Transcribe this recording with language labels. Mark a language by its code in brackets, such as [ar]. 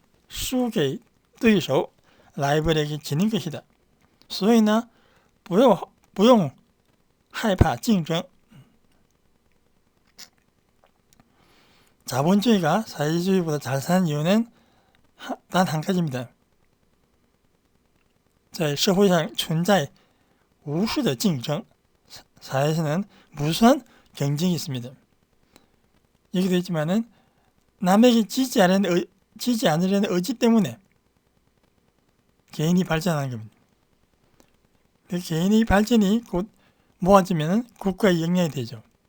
[zh] 输给对手 [ko] 라이벌에게 지는 것이다. [zh] 所以呢不用害怕竞争 [ko] 자본주의가 사회주의보다 잘 사는 이유는 단 한 가지입니다. [zh] 在社会上存在无数的竞争 [ko] 사회에서는 무수한 경쟁이 있습니다. 얘기도 했지만은 남에게 지지 않으려는 의지 때문에 개인이 발전하는 겁니다. 그 개인의 발전이 곧 모아지면 국가의 역량이 되죠.